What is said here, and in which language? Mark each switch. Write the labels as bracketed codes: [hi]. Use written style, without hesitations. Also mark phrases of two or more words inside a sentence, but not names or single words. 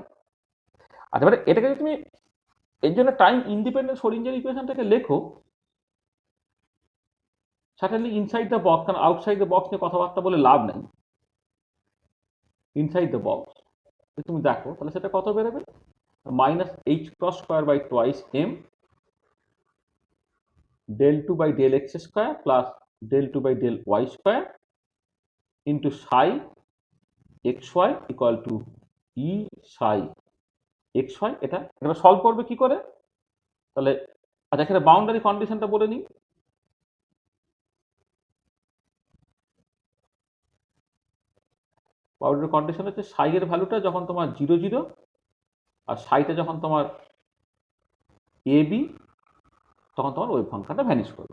[bn] আচ্ছা, এবারে এটাকে যদি তুমি এর জন্য [en] time independent Schrödinger equation [bn] লেখো, [en] certainly inside the box, [bn] কারণ [en] outside the box [bn] নিয়ে কথাবার্তা বলে লাভ নেই। [en] inside the box [bn] তুমি দেখো, তাহলে সেটা কত বেরোবে? [en] minus h cross square by twice m del 2 by del x square plus del 2 by del y square into psi x y equal to E psi x y. [bn] এটা এখানে সলভ করবে কি করে? তাহলে আচ্ছা, এখানে [en] boundary condition [bn] বলে নিই। [en] boundary condition [bn] হচ্ছে সাই এর ভ্যালুটা যখন তোমার 0 0 আর সাইটা যখন তোমার এ বি, তখন তোমার [en] wave function [bn] ভ্যানিশ করবে।